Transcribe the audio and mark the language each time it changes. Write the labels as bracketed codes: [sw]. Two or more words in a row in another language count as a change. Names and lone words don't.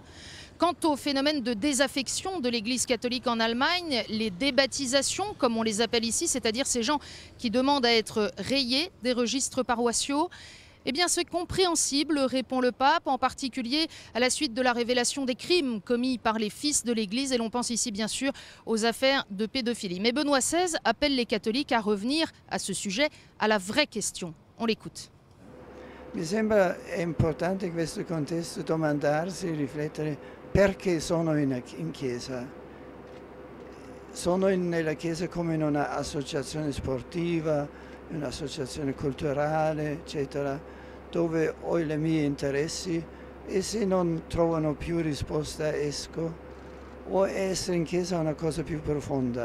[fr] Quant au phénomène de désaffection de l'Église catholique en Allemagne, les débaptisations, comme on les appelle ici, c'est-à-dire ces gens qui demandent à être rayés des registres paroissiaux, eh bien, c'est compréhensible, répond le pape, en particulier à la suite de la révélation des crimes commis par les fils de l'Église. Et l'on pense ici, bien sûr, aux affaires de pédophilie. Mais Benoît XVI appelle les catholiques à revenir à ce sujet, à la vraie question. On l'écoute. [it] Mi sembra importante in questo contesto domandarsi, riflettere perché sono in chiesa. Sono nella chiesa come in un'associazione sportiva, un'associazione culturale, eccetera, dove ho i miei interessi e se non trovano più risposta esco, o essere in chiesa è una cosa più profonda.